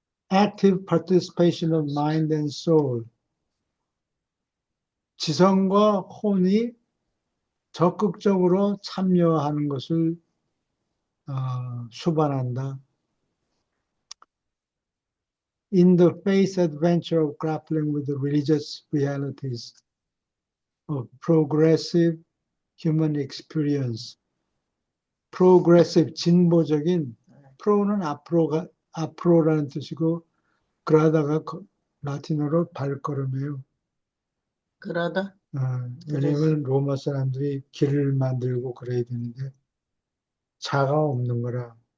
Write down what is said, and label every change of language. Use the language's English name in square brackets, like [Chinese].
[English] Active participation of mind and soul. [Korean] 지성과 혼이 적극적으로 참여하는 것을 수반한다. [English] In the face adventure of grappling with the religious realities of progressive human experience. [Korean] progressive, 진보적인, 프로는 앞으로라는 뜻이고, 그러다가 라틴어로 발걸음이에요. 그러다. 왜냐면 로마 사람들이 길을 만들고 그래야 되는데, 자가 없는 거라.